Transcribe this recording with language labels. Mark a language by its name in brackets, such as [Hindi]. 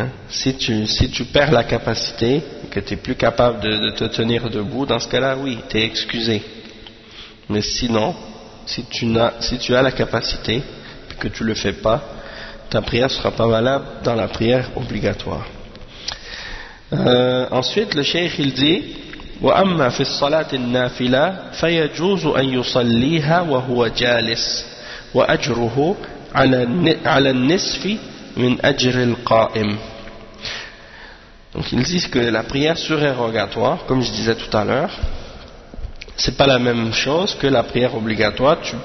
[French] Si tu perds la capacité, que tu es plus capable de te tenir debout, dans ce cas-là, oui, tu es excusé. Mais sinon, si tu as la capacité et que tu ne le fais pas, ta prière ne sera pas valable dans la prière obligatoire. Ensuite, le cheikh il dit [Arabic] وَأَمَّا فِي الصَّلَاةِ النَّافِلَةِ فَيَجُوزُ أَن يُصَلِّيهَا وَهُوَ جَالِسِ وَأَجْرُهُ عَلَى النِّسْفِ min ajr al-qa'im. [French] Donc ils disent que la prière surérogatoire, comme je disais tout à l'heure, c'est pas la même chose que la prière obligatoire.